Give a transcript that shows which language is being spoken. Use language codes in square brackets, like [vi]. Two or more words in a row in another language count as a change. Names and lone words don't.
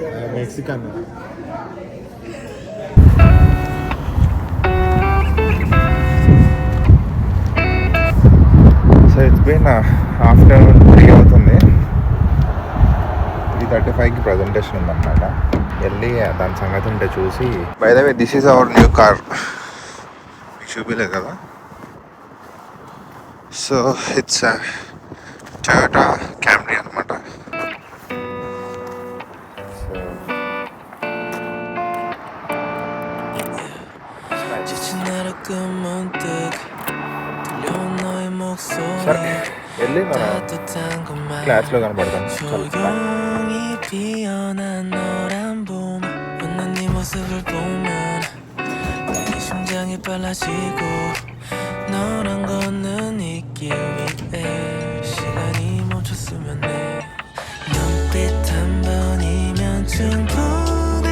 [en] Mexican. So it's been afternoon 3 అవుతుంది. [te] 3:35కి ప్రజెంటేషన్ ఉందన్నమాట. వెళ్ళి దాని సంగతి ఉంటే చూసి. [en] by the way this is our new car. [te] మీకు చూపించలేదు కదా. [en] so it's Toyota Camry [te] అనమాట. సరే వెళ్ళి మన క్లాస్లో కనపడతాను. [ko] 너랑 걷는 이 길 위에 시간이 멈췄으면 해. 눈빛 한 번이면 충분해.